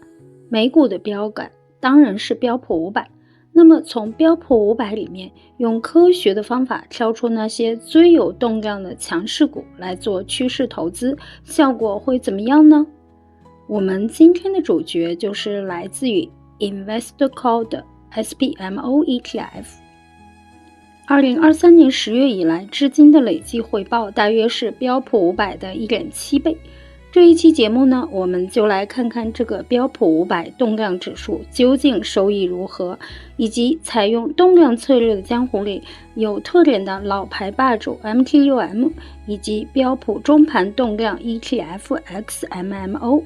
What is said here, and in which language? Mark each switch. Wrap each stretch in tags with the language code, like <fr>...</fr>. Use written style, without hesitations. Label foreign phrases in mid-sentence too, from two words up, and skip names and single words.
<zh>美股的標杆當然是標普500，那麼從標普500裡面用科學的方法挑出那些最有動量的強勢股來做趨勢投資，效果会怎麼樣呢？我們今天的主角就是來自於 Investcorp 的 SPMO ETF。2023年10月以來至今的累計回報大約是標普500的 1.7 倍。這一期節目呢，我們就來看看這個標普500動量指數究竟收益如何，以及採用動量策略的江湖裡有特點的老牌霸主 MT6M 以及標普中盤動量 ETF XMMO。</zh>